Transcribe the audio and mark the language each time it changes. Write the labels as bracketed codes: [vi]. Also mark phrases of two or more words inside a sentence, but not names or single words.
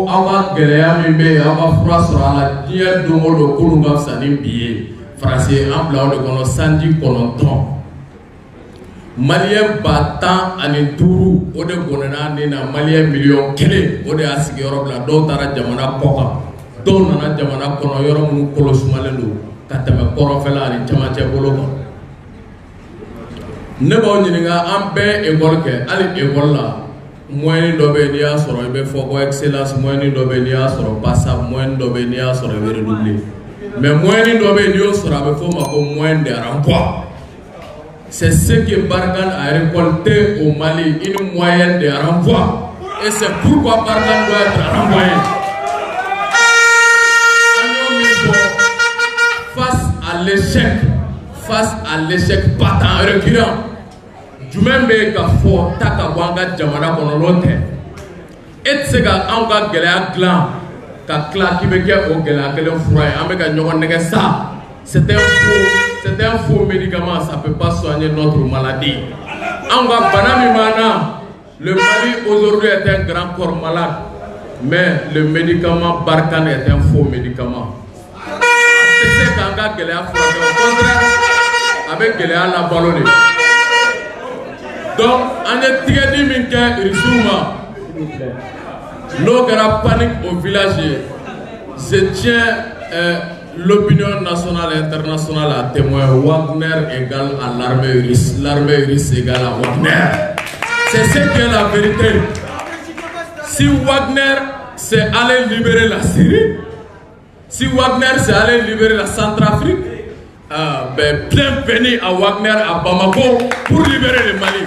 [bm] awa geleya mi be awa fura sɔrɔ a la diɲɛ don o don k'olu ka fisa ni bi ye faransi an bila o de kɔnɔ sanji 9 maliyɛn 15,000 o de bɔnɛna ne na maliyɛn 1,000,000 o de y'a sigiyɔrɔ bila dɔw taara jamana kɔ kan dɔw nana jamana kɔnɔ yɔrɔ minnu kɔlɔsumalen don ka tɛmɛ kɔrɔnfɛla ani cɛmancɛ bolo kan ne b'aw ɲininka an bɛɛ ekɔli kɛ hali ekɔli la moyen dɔ bɛ n'i y'a sɔrɔ i bɛ fɔ ko excellence moyen dɔ bɛ n'i y'a sɔrɔ passable moyen dɔ bɛ n'i y'a sɔrɔ i bɛ redoubler mais moyen dɔ bɛ n'i y'o sɔrɔ a bɛ fɔ o ma ko [fr] moyen de renvoi c'est ce que Barkhane a récolté au Mali une moyenne de renvoi et c'est pourquoi Barkhane doit être renvoyé. Face à l'échec patent et récurrent [bm] jumɛn bɛ ka fɔ ta ka bɔ an ka jamana kɔnɔ n'o tɛ e tɛ se ka anw ka gɛlɛya dilan ka tila k'i bɛ kɛ o gɛlɛya kelen fura ye an bɛ ka ɲɔgɔn nɛgɛ sa [fr] c'est un faux médicament ça peut pas soigner notre maladie [bm] anw ka bana min b'an na [fr] le Mali aujourd'hui est un grand corps malade mais le médicament Barkhane est un faux médicament [bm] a tɛ se k'an ka gɛlɛya furakɛ [fr] au contraire [bm] a bɛ gɛlɛya labalo de. [fr] Donc, on est [bm] tigadi min kɛ irisiw ma n'o kɛra [fr] panique au village je tiens l'opinion nationale et internationale à témoin. Wagner égale à l'armée russe égale à Wagner. C'est ce qui est la vérité. Si Wagner s'est allé libérer la Syrie, si Wagner s'est allé libérer la Centrafrique, ben bienvenue à Wagner à Bamako pour libérer le Mali.